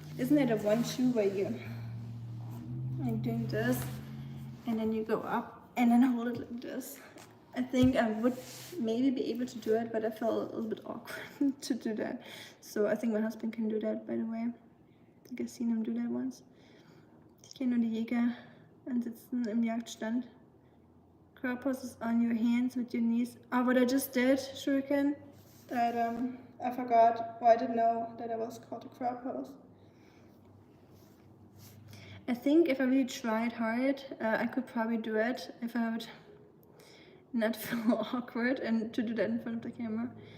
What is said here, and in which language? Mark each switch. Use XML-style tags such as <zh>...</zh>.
<en>Isn't it a one shoe where you like doing this and then you go up and then hold it like this? I think I would maybe be able to do it, but I felt a little bit awkward to do that. So I think my husband can do that, by the way. I think I've seen him do that once.</en> <de>Ich kenne nur die Jäger ansitzen im Jagdstand.</de> <en>Crab pose is on your hands with your knees. Oh, what I just did, Shuriken, that I forgot, or I didn't know that it was called a crab pose. I think if I really tried hard, I could probably do it if I would not feel awkward and to do that in front of the camera.</en>